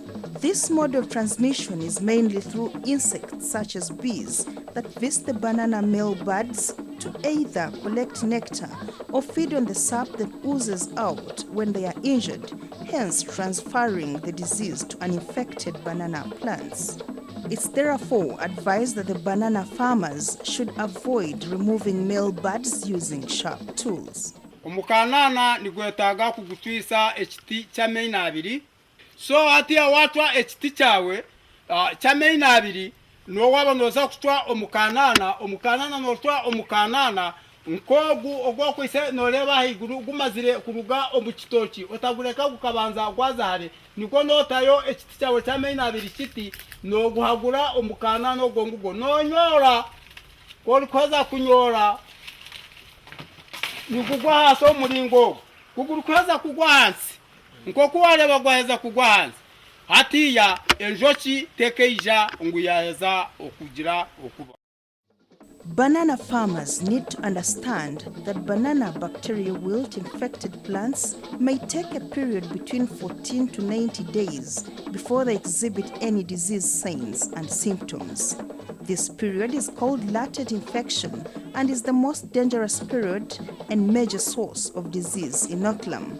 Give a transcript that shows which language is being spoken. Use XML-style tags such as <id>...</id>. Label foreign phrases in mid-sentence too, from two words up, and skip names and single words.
<en>This mode of transmission is mainly through insects such as bees that visit the banana male buds to either collect nectar or feed on the sap that oozes out when they are injured, hence transferring the disease to uninfected banana plants. It's therefore advised that the banana farmers should avoid removing male buds using sharp tools.</en> <nyn>Omukanana nigwetaga kugutwisa ekiti kya maina abiri. So ati awatwa ekiti kyawe kya maina abiri no waba noza kutwa omukanana notwa omukanana nkogu ogwokwise noreba higuru gumazire kuruga omukitoki otagureka gukabanza gwazahare niko notayo ekiti kyawe kya maina abiri kiti no guhagura omukanana ogongugo nonyora koza kunyora nigugwa hasi omulingo kugurukaza kugwa hansi nko kuwareba gwaheza kugwa hansi hatiya enjoki tekeija nguyaheza okugira okuba.</nyn> <en>Banana farmers need to understand that banana bacterial wilt infected plants may take a period between 14 to 90 days before they exhibit any disease signs and symptoms. This period is called latent infection and is the most dangerous period and major source of disease inoculum.</en>